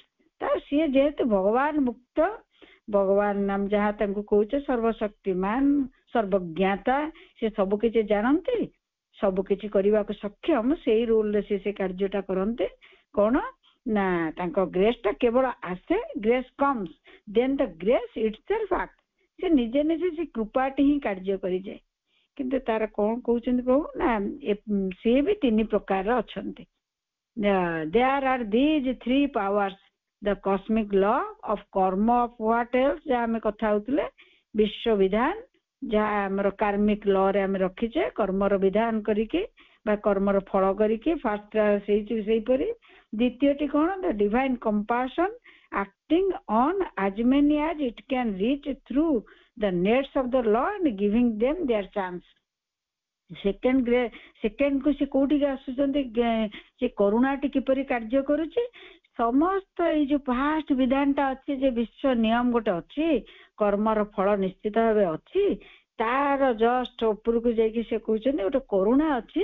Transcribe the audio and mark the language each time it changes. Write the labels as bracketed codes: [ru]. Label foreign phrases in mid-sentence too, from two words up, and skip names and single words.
[or] ତ ସିଏ ଯେହେତୁ ଭଗବାନ ମୁକ୍ତ, ଭଗବାନ ଆମେ ଯାହା ତାଙ୍କୁ କହୁଛେ ସର୍ବଶକ୍ତିମାନ ସର୍ବଜ୍ଞାତା, ସେ ସବୁ କିଛି ଜାଣନ୍ତି, ସବୁ କିଛି କରିବାକୁ ସକ୍ଷମ, ସେଇ ରୋଲରେ ସେ କାର୍ଯ୍ୟଟା କରନ୍ତି। କଣ ନା ତାଙ୍କ ଗ୍ରେସ୍ ଟା କେବଳ ଆସେ, [en] grace comes then the grace itself act, [or] ସେ ନିଜେ ନିଜେ ସେ କୃପାଟି ହିଁ କାର୍ଯ୍ୟ କରିଯାଏ। କିନ୍ତୁ ତାର କଣ କହୁଛନ୍ତି ପ୍ରଭୁ ନା ସିଏ ବି ତିନି ପ୍ରକାର ଅଛନ୍ତି। [en] there are these three powers, the cosmic law of karma of what else, [or] ଯାହା ଆମେ କଥା ହଉଥିଲେ ବିଶ୍ୱ ବିଧାନ, ଯାହା ଆମର [en] karmic law [or] ରେ ଆମେ ରଖିଛେ, କର୍ମର ବିଧାନ କରିକି ବା କର୍ମର ଫଳ କରିକି, ଫାଷ୍ଟ ସେଇପରି। ଦ୍ୱିତୀୟଟି କଣ, [en] the divine compassion acting on as many as it can reach through the nets of the law and giving them their chance. [or] ସେକେଣ୍ଡ କୁ ସେ କୋଉଠିକି ଆସୁଛନ୍ତି, ସେ କରୁଣାଟି କିପରି କାର୍ଯ୍ୟ କରୁଛି, ସମସ୍ତ ଏଇ ଯୋଉ ଫାଷ୍ଟ ବିଧାନଟା ଅଛି, ଯେ ବିଶ୍ୱ ନିୟମ ଗୋଟେ ଅଛି, କର୍ମର ଫଳ ନିଶ୍ଚିତ ଭାବେ ଅଛି, ତାର ଜଷ୍ଟ ଉପରକୁ ଯାଇକି ସେ କହୁଛନ୍ତି ଗୋଟେ କରୁଣା ଅଛି।